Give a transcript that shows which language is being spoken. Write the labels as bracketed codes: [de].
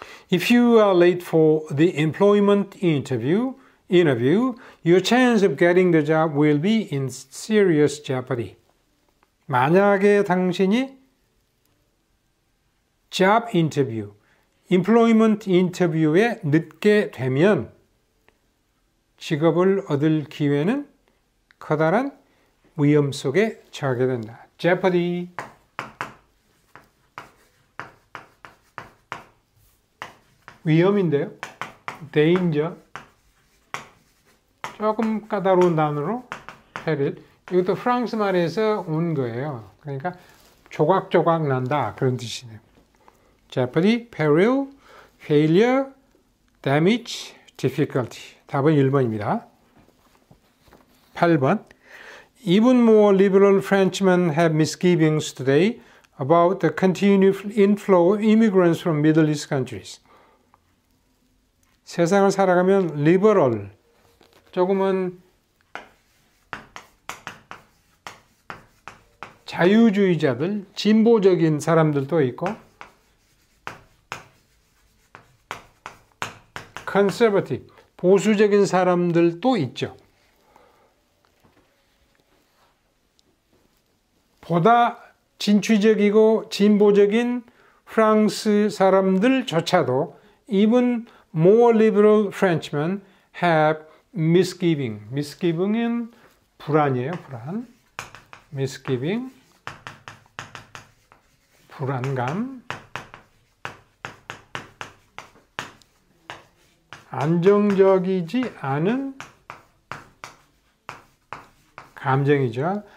[en] If you are late for the employment interview, your chance of getting the job will be in serious jeopardy. [ko] 만약에 당신이 [en] job interview, employment interview [ko] 에 늦게 되면 직업을 얻을 기회는 커다란 위험 속에 처하게 된다. [en] jeopardy. [ko] 위험인데요. danger. 조금 까다로운 단어로 peril. 이것도 프랑스 말에서 온 거예요. 그러니까 조각조각 난다 그런 뜻이네요. [en] jeopardy, peril, failure, damage, difficulty. [ko] 답은 1번입니다. 8번. [en] Even more liberal Frenchmen have misgivings today about the continued inflow of immigrants from Middle East countries. [ko] 세상을 살아가면 리버럴, 조금은 자유주의자들, 진보적인 사람들도 있고 conservative, 보수적인 사람들도 있죠. 보다 진취적이고 진보적인 프랑스 사람들조차도 [en] even more liberal Frenchmen have misgiving. [ko] misgiving은 불안이에요. 불안. misgiving. 불안감. 안정적이지 않은 감정이죠.